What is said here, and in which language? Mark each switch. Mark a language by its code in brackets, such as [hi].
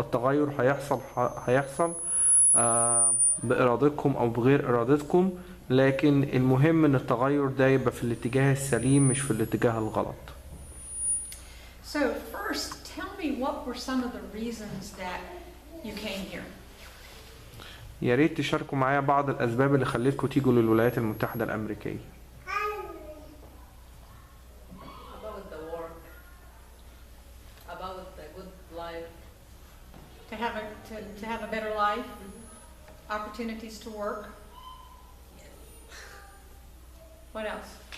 [ar] التغير هيحصل بإرادتكم او بغير إرادتكم، لكن المهم ان التغير ده يبقى في الاتجاه السليم مش في الاتجاه الغلط. [en] So first, tell me what were some of the reasons that you came here? [ar] يا ريت تشاركوا معايا بعض الأسباب اللي خلتكم تيجوا للولايات المتحدة الأمريكية. [en] About the work, about the good life. To have a better life, opportunities to work. What else?